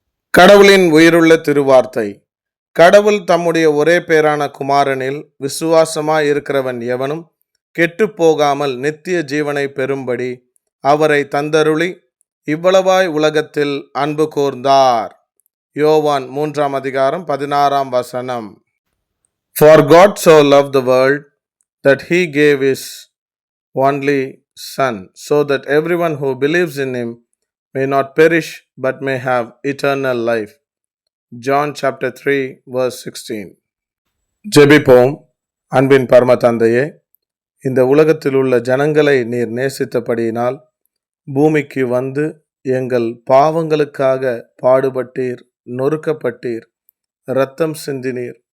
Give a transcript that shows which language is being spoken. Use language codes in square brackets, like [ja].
[ta] கடவுளின் உயிருள்ள திருவார்த்தை. கடவுள் தம்முடைய ஒரே பேரான குமாரனில் விசுவாசமாய் இருக்கிறவன் எவனும் கெட்டுப் போகாமல் நித்திய ஜீவனை பெறும்படி அவரை தந்தருளி இவ்வளவாய் உலகத்தில் அன்பு கூர்ந்தார். யோவான் 3:16. [en] For God so loved the world that he gave his only Son, so that everyone who believes in him may not perish but may have eternal life. John chapter 3 verse 16. [ta] ஜெபிப்போம். அன்பின் பரம தந்தையே, இந்த உலகத்தில் உள்ள ஜனங்களை நீர் நேசித்தபடியினால் பூமிக்கு வந்து எங்கள் பாவங்களுக்காக பாடுபட்டீர், நொறுக்கப்பட்டீர், இரத்தம் சிந்தினீர்.